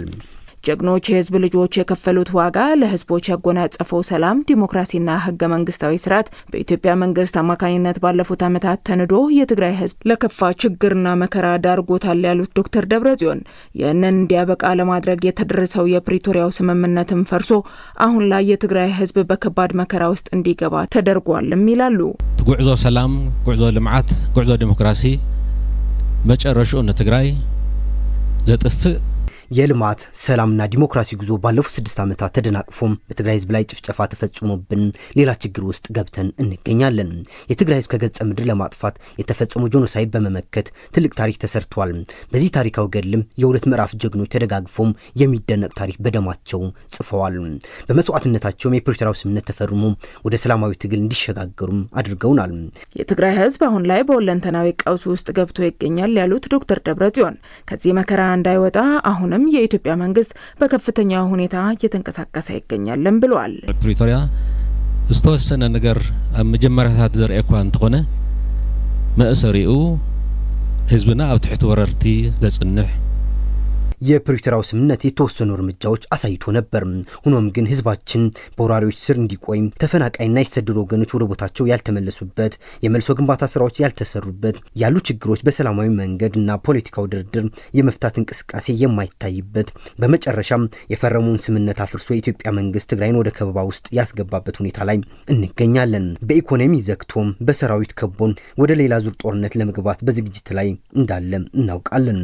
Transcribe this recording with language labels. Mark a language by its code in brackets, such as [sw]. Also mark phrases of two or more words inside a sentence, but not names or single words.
[am] ጀግኖች የህዝብ ልጆች የከፈሉት ዋጋ ለህዝቦች ያጎናጸፈው ሰላም፣ ዲሞክራሲና ህገ መንግስታዊ ስርዓት በኢትዮጵያ መንግስት አማካኝነት ባለፉት ዓመታት ተንዶ የትግራይ ህዝብ ለከፋ ችግርና መከራ ዳርጎታል ያሉት ዶክተር ደብረጽዮን ይህንን እንዲያበቃ ለማድረግ የተደረሰው የፕሪቶሪያው ስምምነትም ፈርሶ አሁን ላይ የትግራይ ህዝብ በከባድ መከራ ውስጥ እንዲገባ ተደርጓልም ይላሉ። [ti] ጉዕዞ ሰላም፣ ጉዕዞ ልምዓት፣ ጉዕዞ ዲሞክራሲ መጨረሻው ለትግራይ ዘጥፍእ [am] የልማት ሰላምና ዲሞክራሲ ጉዞ ባለፉት 6 ዓመታት ተደናቅፎም በትግራይ ህዝብ ላይ ጭፍጨፋ ተፈጽሞብን ሌላ ችግር ውስጥ ገብተን እንገኛለን። የትግራይ ህዝብ ከገጸ ምድር ለማጥፋት የተፈጸመው ጄኖሳይድ በመመከት ትልቅ ታሪክ ተሰርቷል። በዚህ ታሪካዊ ገድልም የሁለት ምዕራፍ ጀግኖች ተደጋግፎም የሚደነቅ ታሪክ በደማቸው ጽፈዋል። በመስዋዕትነታቸውም የፕሪቶሪያው ስምምነት ተፈርሞ ወደ ሰላማዊ ትግል እንዲሸጋገሩም አድርገውናል። የትግራይ ህዝብ አሁን ላይ በሁለንተናዊ ቀውስ ውስጥ ገብቶ ይገኛል ያሉት ዶክተር ደብረጽዮን ከዚህ መከራ እንዳይወጣ አሁን የኢትዮጵያ መንግስት በከፍተኛ ሁኔታ እየተንቀሳቀሰ ይገኛልም ብለዋል። [ti] ፕሪቶሪያ ዝተወሰነ ነገር መጀመሪያታት ዘርኤኳ እንትኾነ መእሰሪኡ ህዝብና ኣብ ትሕቲ ወረርቲ ዘጽንሕ [am] የፕሪቶሪያው ስምምነት የተወሰኑ እርምጃዎች አሳይቶ ነበር። ሆኖም ግን ህዝባችን በወራሪዎች ስር እንዲቆይ ተፈናቃይና የተሰደዱ ወገኖች ወደ ቦታቸው ያልተመለሱበት የመልሶ ግንባታ ስራዎች ያልተሰሩበት ያሉ ችግሮች በሰላማዊ መንገድና ፖለቲካዊ ድርድር የመፍታት እንቅስቃሴ የማይታይበት በመጨረሻም የፈረሙን ስምምነት አፍርሶ የኢትዮጵያ መንግስት ትግራይን ወደ ከበባ ውስጥ ያስገባበት ሁኔታ ላይ እንገኛለን። በኢኮኖሚ ዘግቶም በሰራዊት ከቦን ወደ ሌላ ዙር ጦርነት ለመግባት በዝግጅት ላይ እንዳለ እናውቃለን።